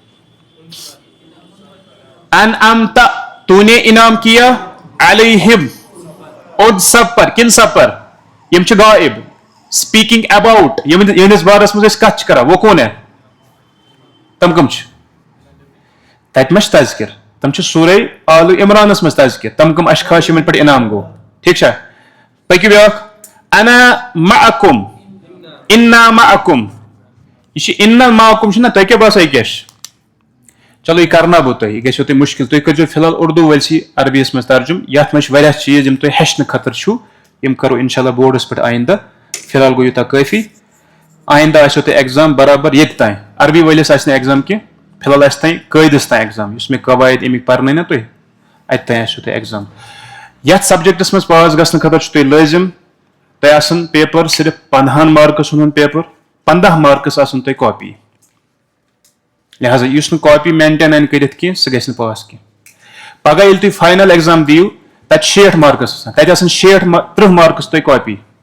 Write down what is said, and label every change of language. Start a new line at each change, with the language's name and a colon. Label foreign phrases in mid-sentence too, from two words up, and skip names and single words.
Kashmiri: انعمت
Urdu: تو نے انعام کیا
Kashmiri: علیہم اد
Urdu: سب پر کن سب پر
Kashmiri: یم چھ غائب
English: speaking about
Kashmiri: یہندس بارس مز کت کران
Urdu: وہ کون ہے
Kashmiri: تم کم چھ تت مش تذکر تم چھ سورہ آل عمرانس مز تذکر تم کم اشخاص یمن پہ انعام گو ٹھیک چھا پکو بیاکھ
Arabic: انا معکم انا معکم
Kashmiri: یہ
Arabic: انا معکم
Kashmiri: چھ نا تہ کیا باسان کیا چلو یہ کرنا بہٕ تۄہہِ یہِ گژھیو تۄہہِ مُشکِل تُہۍ کٔرزیو فی الحال اردو وٲلۍ عربی یس منٛز ترجُم یتھ منٛز چھِ واریاہ چیٖز یِم تۄہہِ ہیٚچھنہٕ خٲطرٕ چھُو یِم کرو انشاء اللہ بورڈس پٮ۪ٹھ آیندہ فی الحال گوٚو یوٗتاہ کٲفی آیندہ آسیو تۄہہِ ایگزام برابر ییٚتہِ تانۍ عربی وٲلِس آسہِ نہٕ ایگزام کینٛہہ فی الحال آسہِ تانۍ قٲیدس تانۍ ایگزام یُس مےٚ قواعد امیِکۍ پرنٲے نا تُہۍ اتہِ تانۍ آسیو تۄہہِ ایگزام یتھ سبجیکٹس منٛز پاس گژھنہٕ خٲطرٕ چھُ تۄہہِ لٲزم تۄہہِ آسن پیپر صرف 15 مارکس ہُنٛد پیپر 15 مارکس آسن تۄہہِ کاپی لہٰذا یُس نہٕ کاپی مینٹین آسہِ کٔرِتھ کینٛہہ سُہ گژھِ نہٕ پاس کینٛہہ پگہہ ییٚلہِ تُہۍ
English: final exam
Kashmiri: دِیِو تتہِ 60 مارکس آسان تتہِ آسن 30 مارکس تۄہہِ کاپی